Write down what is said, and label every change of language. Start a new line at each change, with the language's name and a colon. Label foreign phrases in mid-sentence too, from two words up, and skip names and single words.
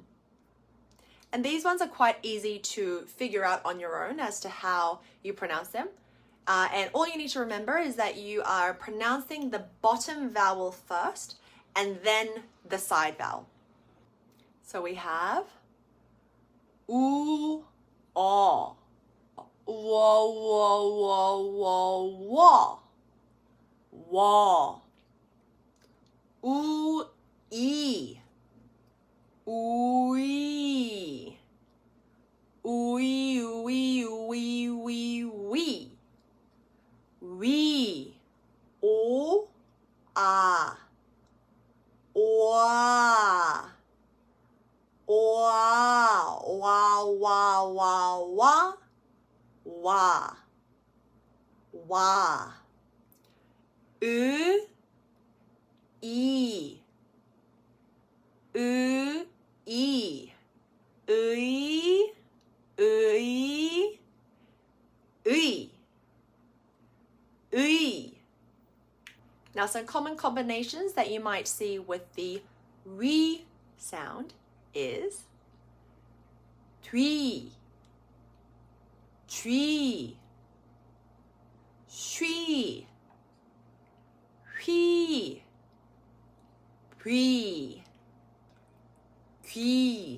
English: And these ones are quite easy to figure out on your own as to how you pronounce them. And all you need to remember is that you are pronouncing the bottom vowel first and then the side vowel. So we have oo, aw, wa, wa, wa, wa, wa, wa, oo, ee, ooey, ooey, ooey, ooey, ooey, wee. We, o, ah, wa, wa, wa, wa, wa, wa, wa, wa, e, e, e, e, e, e, e. Ui. Now some common combinations that you might see with the we sound is tui, tree, shui, hui, pre, qui.